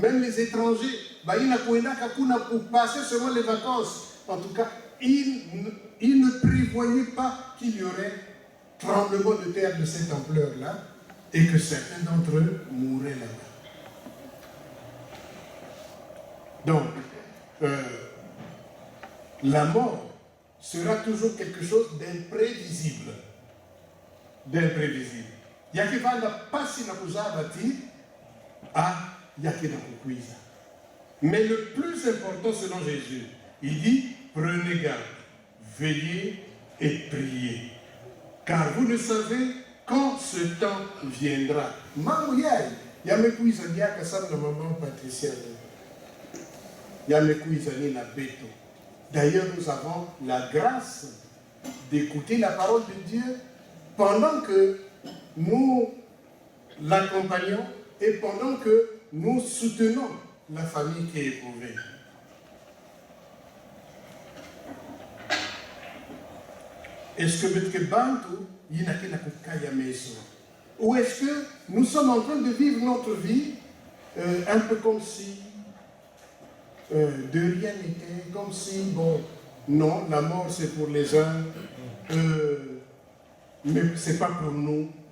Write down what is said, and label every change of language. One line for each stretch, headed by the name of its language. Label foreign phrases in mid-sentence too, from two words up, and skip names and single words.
French: Même les étrangers, pour passer seulement les vacances, en tout cas, ils ne prévoyaient pas qu'il y aurait tremblement de terre de cette ampleur-là et que certains d'entre eux mourraient là-bas. Donc, la mort sera toujours quelque chose d'imprévisible. D'imprévisible.
Kongo: Yakivanda pasi na kuzabati à yakina kukwiza.
French: Mais le plus important selon Jésus, il dit, prenez garde, veillez et priez. Car vous ne savez quand ce temps viendra.
Kongo: Mamouyai, yamekuiza diaka sana maman Patricia. Yamekuiza ni na beto.
French: D'ailleurs, nous avons la grâce d'écouter la parole de Dieu pendant que nous l'accompagnons et pendant que nous soutenons la famille qui est éprouvée. Est-ce que ou est-ce que nous sommes en train de vivre notre vie un peu comme si de rien n'était, comme si, bon, non, la mort c'est pour les uns, mais c'est pas pour nous.